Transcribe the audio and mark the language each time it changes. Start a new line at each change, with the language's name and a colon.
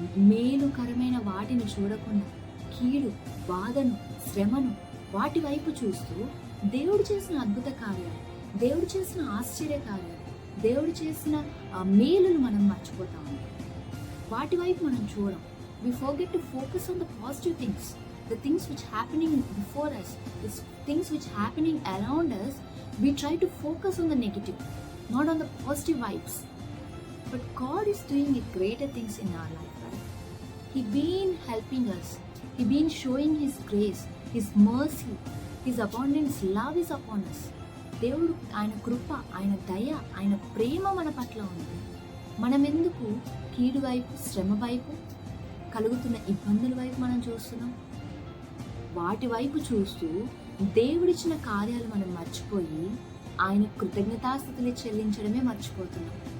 Telugu: మేలుకరమైన వాటిని చూడకుండా కీడు, బాధను, శ్రమను వాటి వైపు చూస్తూ దేవుడు చేసిన అద్భుత కార్యాలు, దేవుడు చేసిన ఆశ్చర్య కార్యాలు, దేవుడు చేసిన మేలును మనం మర్చిపోతా ఉంటాం. వాటి వైపు మనం చూడం.
English: We forget to focus on the positive things, the things which happening before us, the things which happening around us. We try to focus on the negative, not on the positive vibes. But God is doing greater things in our life, right? He been helping us. He been showing His grace, His mercy, His abundance love is upon us.
Telugu: దేవుడు ఆయన కృప, ఆయన దయ, ఆయన ప్రేమ మన పట్ల ఉంది. మనం ఎందుకు కీడు వైపు, శ్రమ వైపు, కలుగుతున్న ఇబ్బందుల వైపు మనం చూస్తున్నాం? వాటి వైపు చూస్తూ దేవుడిచ్చిన కార్యాలు మనం మర్చిపోయి ఆయన కృతజ్ఞతాస్థుతులు చెల్లించడమే మర్చిపోతున్నాం.